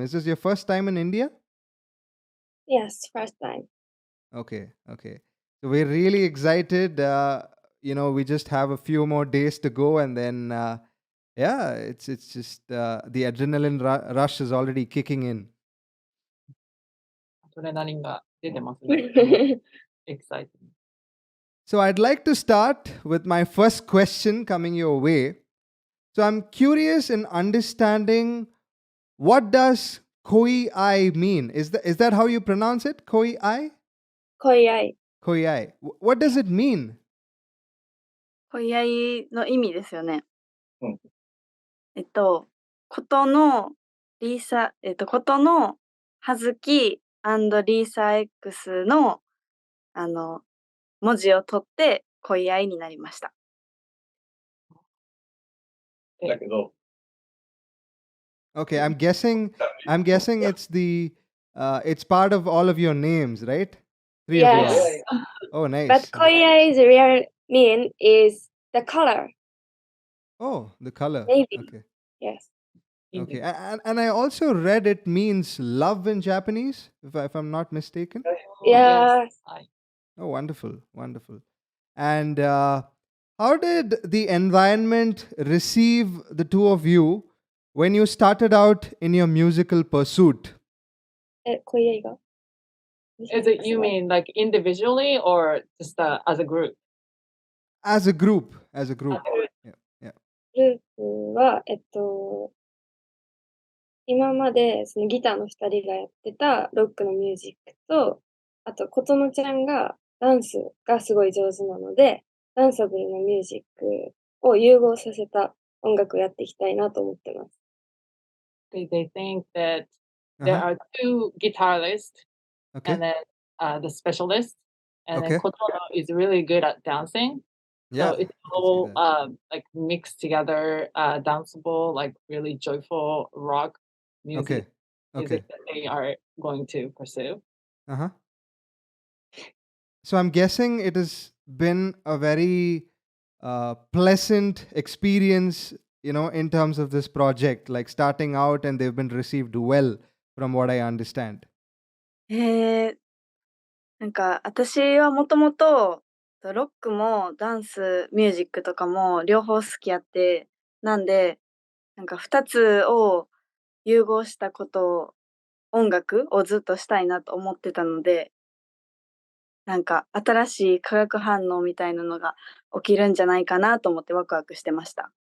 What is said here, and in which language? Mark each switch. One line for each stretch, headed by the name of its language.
English: Is this your first time in India? Yes, first time. Okay, okay. So we're really excited. We just have a few more days to go, and then it's just the adrenaline rush is already kicking in.
Japanese: アドレナリンが出てますね。
English: Exciting. So I'd like to start with my first question coming your way. So I'm curious in understanding, what does KOIAI mean? Is that how you pronounce it? KOIAI? KOIAI. KOIAI. What does it mean?
Japanese: KOIAI の意味ですよね。ことのリーサ、ことのはずき&リーサ X の文字を取ってKOIAIになりました。だけど
English: Okay, I'm guessing it's it's part of all of your names, right? Three of Yes. yours. Oh, nice. But KOIAI's real mean is the color. Oh, the color. Maybe. Okay. Yes. Okay. And I also read it means love in Japanese, if I'm not mistaken. Yes. Oh, wonderful, wonderful. And how did the environment receive the two of you when you started out in your musical pursuit?
Japanese: KOIAI が
English: Is it you mean like individually or just as a group? As a group. As a group. Yeah.
Japanese: グループは、今までそのギターの2人がやってたロックのミュージックと、あと琴乃ちゃんがダンスがすごい上手なので、ダンサブルのミュージックを融合させた音楽をやっていきたいなと思ってます。
English: They think that there are two guitarists Okay. and then the specialist, And then Okay. Kotono is really good at dancing. Yeah, So it's I can see all that. like mixed together, danceable, like really joyful rock music Okay. that they are going to pursue. Uh-huh. So I'm guessing it has been a very pleasant experience, in terms of this project, like starting out, and they've been received well, from what I understand.
Japanese: なんか私はもともとロックもダンス、ミュージックとかも両方好きやって、なんでなんか2つを融合したこと音楽をずっとしたいなと思ってたので、なんか新しい化学反応みたいなのが起きるんじゃないかなと思ってワクワクしてました。